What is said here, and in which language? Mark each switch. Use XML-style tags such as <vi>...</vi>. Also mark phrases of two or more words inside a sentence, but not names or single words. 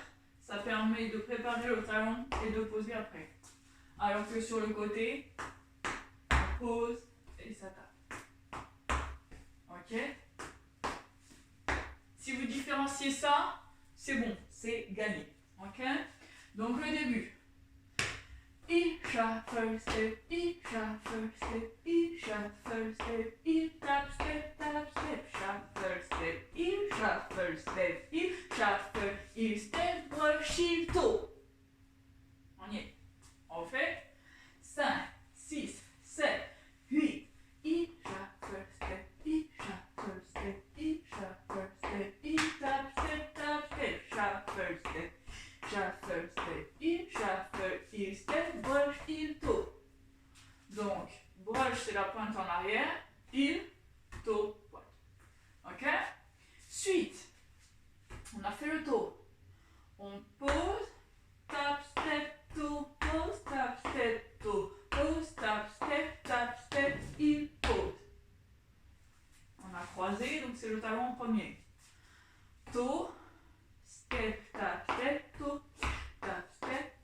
<fr>Ça permet de préparer le talon et de poser après. Alors que sur le côté, on pose et ça tape. Ok? Si vous différenciez ça, c'est bon, c'est gagné. Ok? Donc le début.</fr> <en>Heel, shuffle, step, heel, shuffle, step, heel, shuffle, step, heel, tap, step, shuffle, step, heel, shuffle, step, heel, shuffle, heel, step, brush, heel, toe.</en> <fr>On y est. On fait 5, 6, 7, 8.</fr> <en>Heel, shuffle, step, heel, shuffle, step, heel, shuffle, step, heel, tap, step, shuffle, step. Shuffle, step, heel, shuffle, heel, step, brush, heel, toe.</en> <fr>Donc, brush, c'est la pointe en arrière,</fr> <en>heel, toe,</en> <fr>pointe. Ok? Suite, on a fait le toe. On pose,</fr> <en>tap, step, toe, pose, tap, step, toe, pose, tap, step, heel,</en> <fr>pose. On a croisé, donc c'est le talon en premier.</fr> <en>Toe, step, tap, step, toe, tap, step,</en>